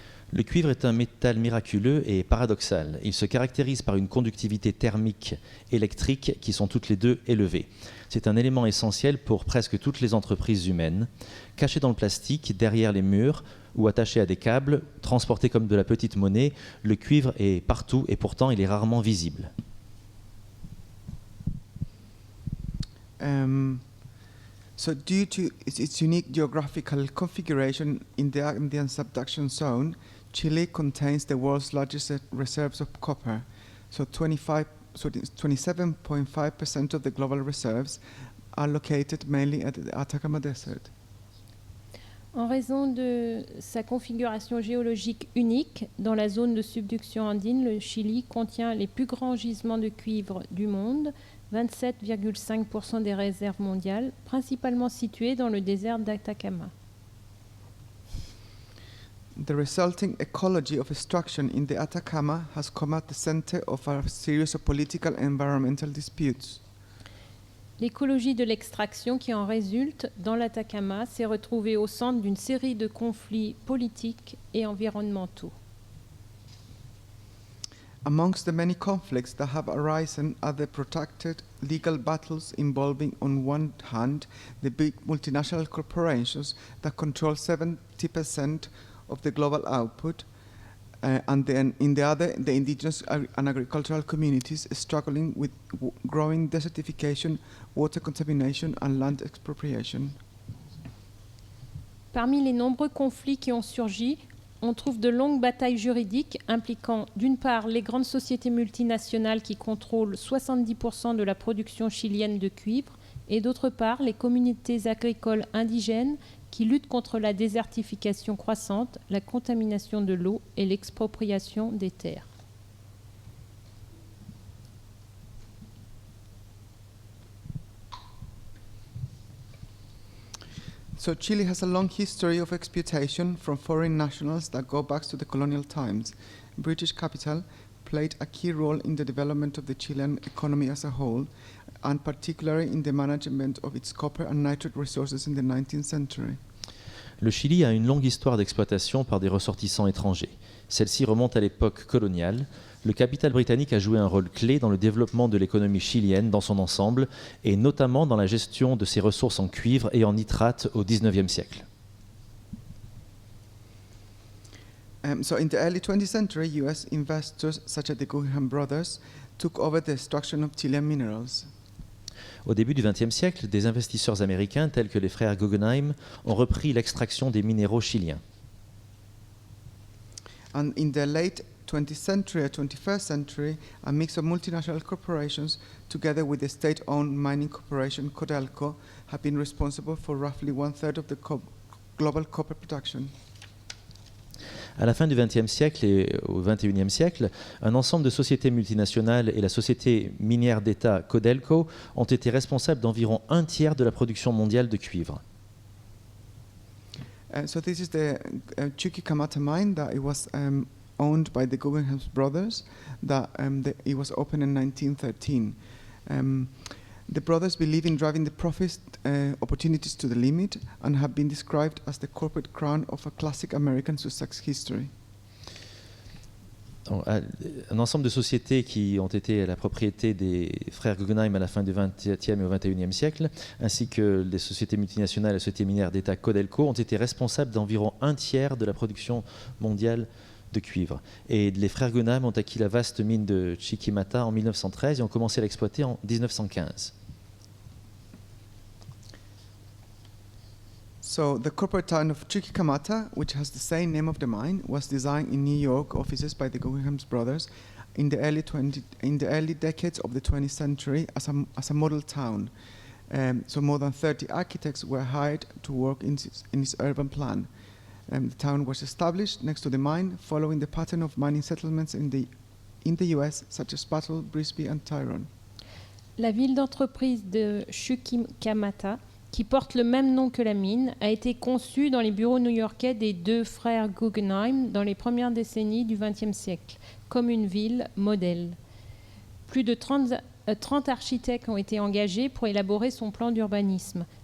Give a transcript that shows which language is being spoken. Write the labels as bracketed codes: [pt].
[fr] Le cuivre est un métal miraculeux et paradoxal. Il se caractérise par une conductivité thermique électrique qui sont toutes les deux élevées. C'est un élément essentiel pour presque toutes les entreprises humaines. Caché dans le plastique, derrière les murs ou attaché à des câbles, transporté comme de la petite monnaie, le cuivre est partout et pourtant il est rarement visible. [en] So due to its unique geographical configuration in the Andean subduction zone, Chile contains the world's largest reserves of copper. So 27.5% of the global reserves are located mainly at the Atacama Desert. [fr] En raison de sa configuration géologique unique, dans la zone de subduction andine, le Chili contient les plus grands gisements de cuivre du monde, 27,5% des réserves mondiales, principalement situées dans le désert d'Atacama. [en] The resulting ecology of extraction in the Atacama has come at the center of a series of political and environmental disputes. [fr] L'écologie de l'extraction qui en résulte dans l'Atacama s'est retrouvée au centre d'une série de conflits politiques et environnementaux. [en] Amongst the many conflicts that have arisen are the protracted legal battles involving, on one hand, the big multinational corporations that control 70% of the global output, and then in the other, the indigenous and agricultural communities struggling with growing desertification, water contamination and land expropriation. [fr] Parmi les nombreux conflits qui ont surgi, on trouve de longues batailles juridiques impliquant d'une part les grandes sociétés multinationales qui contrôlent 70% de la production chilienne de cuivre et d'autre part les communautés agricoles indigènes qui luttent contre la désertification croissante, la contamination de l'eau et l'expropriation des terres. [en] So Chile has a long history of exploitation from foreign nationals that go back to the colonial times. British capital played a key role in the development of the Chilean economy as a whole, and particularly in the management of its copper and nitrate resources in the 19th century. [fr] Le Chili a une longue histoire d'exploitation par des ressortissants étrangers. Celle-ci remonte à l'époque coloniale. Le capital britannique a joué un rôle clé dans le développement de l'économie chilienne dans son ensemble, et notamment dans la gestion de ses ressources en cuivre et en nitrate au XIXe siècle. [en] So in the early 20th century, US investors such as the Guggenheim brothers took over the extraction of Chilean minerals. [fr] Au début du XXe siècle, des investisseurs américains tels que les frères Guggenheim ont repris l'extraction des minéraux chiliens. [en] And in the late 20th century or 21st century, a mix of multinational corporations, together with the state-owned mining corporation CODELCO, have been responsible for roughly one-third of the global copper production. [fr] À la fin du XXe siècle et au XXIe siècle, un ensemble de sociétés multinationales et la société minière d'État CODELCO ont été responsables d'environ un tiers de la production mondiale de cuivre. [en] So this is the Chuquicamata mine that it was owned by the Guggenheim brothers. It was opened in 1913. The brothers believe in driving the profit opportunities to the limit and have been described as the corporate crown of a classic American success history. [fr] Un ensemble de sociétés qui ont été la propriété des frères Guggenheim à la fin du XXe et au XXIe siècle, ainsi que les sociétés multinationales et la société minière d'État CODELCO, ont été responsables d'environ un tiers de la production mondiale de cuivre. Et les frères Guggenheim ont acquis la vaste mine de Chuquicamata en 1913 et ont commencé à l'exploiter en 1915. [en] So the corporate town of Chuquicamata, which has the same name of the mine, was designed in New York offices by the Guggenheim brothers in the early decades of the 20th century as a model town. So more than 30 architects were hired to work in its urban plan. The town was established next to the mine, following the pattern of mining settlements in the US, such as Battle, Brisbane and Tyrone. [fr] La ville d'entreprise de Chuquicamata, qui porte le même nom que la mine, a été conçue dans les bureaux new-yorkais des deux frères Guggenheim dans les premières décennies du XXe siècle, comme une ville modèle. Plus de 30 architectes ont été engagés pour élaborer son plan d'urbanisme.